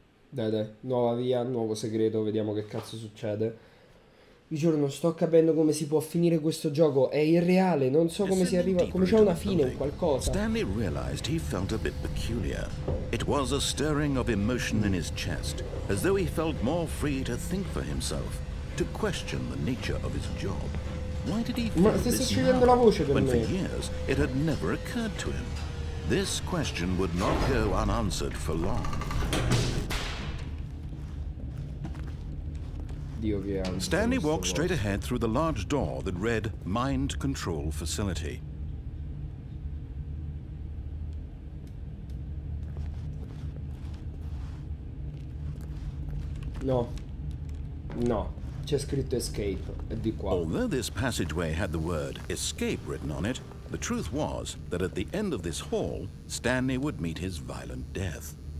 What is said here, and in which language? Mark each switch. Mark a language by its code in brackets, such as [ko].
[it] Dai, nuova via, nuovo segreto, vediamo che cazzo succede. Vi giuro, non sto capendo come si può finire questo gioco, è irreale, non so come si arriva, come c'è una fine o qualcosa. [en] Stanley realized he felt a bit peculiar. It was a stirring of emotion in his chest, as though he felt more free to think for himself, to question the nature of his job. Why did he feel this now, when for years it had never occurred to him? This question would not go unanswered for long. Stanley walked straight ahead through the large door that read Mind Control Facility. [it] No, c'è scritto escape, è di qua. [en] Although this passageway had the word escape written on it, the truth was that at the end of this hall, Stanley would meet his violent death.